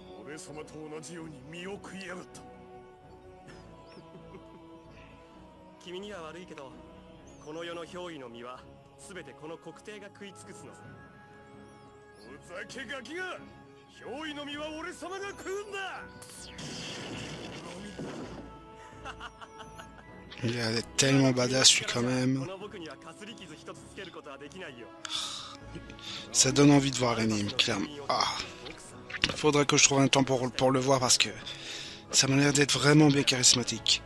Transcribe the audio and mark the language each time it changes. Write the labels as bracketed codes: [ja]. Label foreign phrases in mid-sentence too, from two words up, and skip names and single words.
[ja] 俺様と同じように身を食いやがった。君には悪いけど、この世の憑依の実は全てこの国帝が食い尽くすのさ。ふざけガキが、憑依の実は俺様が食うんだ。 [fr] Il a l'air tellement badass lui quand même. Ça donne envie de voir l'anime, clairement. Ah. Faudrait que je trouve un temps pour le voir parce que ça m'a l'air d'être vraiment bien charismatique.